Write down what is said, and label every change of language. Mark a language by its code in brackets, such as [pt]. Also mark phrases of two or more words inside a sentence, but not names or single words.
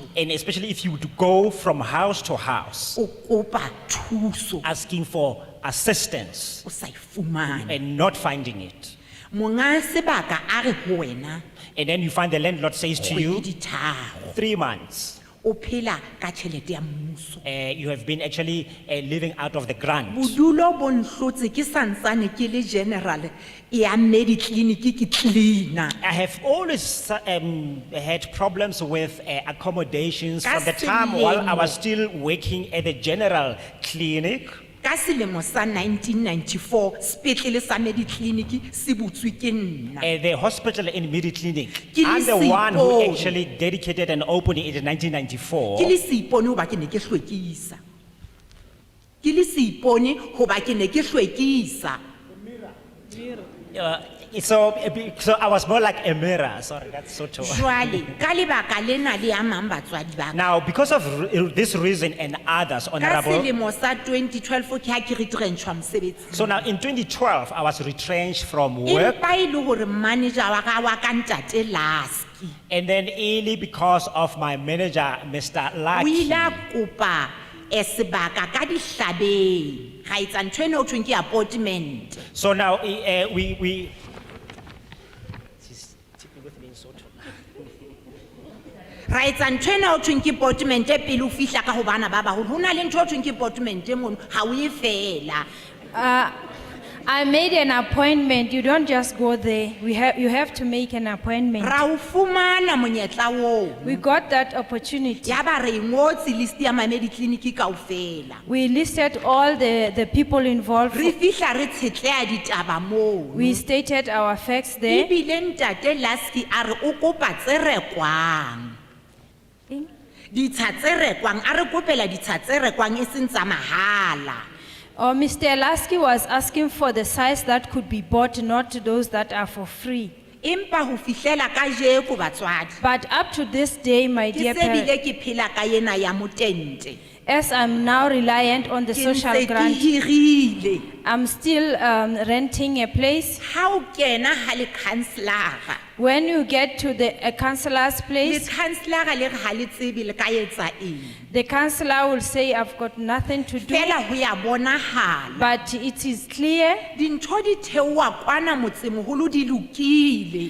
[en] And especially if you would go from house to house [st] o kopa thuso, [en] asking for assistance [st] o sa e fumane. [en] and not finding it. [st] Monga sebaka a re ho wena, [en] And then you find the landlord says to [st] kgwedi [en] you, [st] di tharo. [en] 3 months. [st] o phela ka tšhelete ya mmuso. [en] You have been actually living out of the grant. [st] Bodulo bo nhlotse ke santsane ke le general ya Mediclinic ke cleaner. [en] I have always had problems with accommodations from the time while I was still working at the general clinic. [st] Ka selemo sa 1994 sepetlele sa Mediclinic se butswe ke nna. [en] The hospital in Midi Clinic, [st] Ke le [en] I'm the one who [st] Seipone. [en] actually dedicated and opened it in 1994. [st] Ke le seipone hoba ke ne ke hlwekisa. Ke le seipone hoba ke ne ke hlwekisa. [en] So I was more like a mirror. Sorry, that's so true. [st] Jwale ka lebaka lena le ya mang batswadi ba ka. [en] Now, because of this reason and others, [st] Ka [en] Honorable. [st] selemo sa 2012 ke ha ke retrenchwa mosebetsing. [en] So now in 2012, I was retrenched from work. [st] Empa e le hore manager wa ka wa ka ntate Lasky [en] And then only because of my manager, Mr. [st] o Lucky. ile a kopa sebaka ka dihlabeng ga etsa ntho eno ho thweng ke appointment. [en] So now we. [st] Ra etsa ntho eno ho thweng ke appointment e pele o fihla ka ho bana ba baholo. Ho na le ntho ho thweng ke appointment mono ha o e fela. [en] I made an appointment. You don't just go there. You have to make an appointment. [st] Ra o fumana monyetla oo. [en] We got that opportunity. [st] Ya ba re ngotse list ya mamedi clinic kaofela. [en] We listed all the people involved. [st] Re fihla re tshetleha ditaba moo. [en] We stated our facts there. [st] Ebile ntate Lasky a re o kopa tse rekwang. Ditsha tse rekwang a re kopela ditsha tse rekwang e seng tsa mahala. [en] Oh, Mr. Lasky was asking for the size that could be bought, not those that are for free. [st] Empa ho fihlela kajeko batswadi. [en] But up to this day, my [st] Ke [en] dear [st] se [en] parents, [st] bile ke phela ka yena ya motente. [en] as I'm now reliant on the [st] Ke [en] social [st] ntse ke [en] grant, [st] hirile. [en] I'm still renting a place. [st] Ha o kena ha le councillor. [en] When you get to the councillor's [st] Le [en] place, [st] councillor le re ha le tsebe le ka etsa eng. [en] the councillor will say, I've got nothing to do, [st] Fela ho ya bonahala. [en] but it is clear. [st] Dintho di theoha kwana motsemoholo di lokile.